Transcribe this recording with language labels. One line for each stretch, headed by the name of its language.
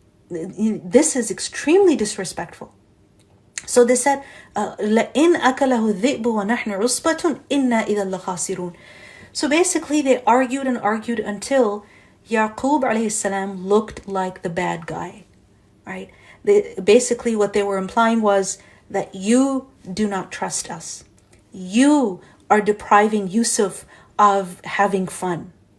English: This is extremely disrespectful. So they said,
Arabic: لَإِنْ أَكَلَهُ الذِّئْبُ وَنَحْنُ عُصْبَةٌ إِنَّا إِذًا لَخَاسِرُونَ.
English: So basically they argued and argued until Yaqub alayhi salam looked like the bad guy, right? Basically what they were implying was that you do not trust us. You are depriving Yusuf of having fun.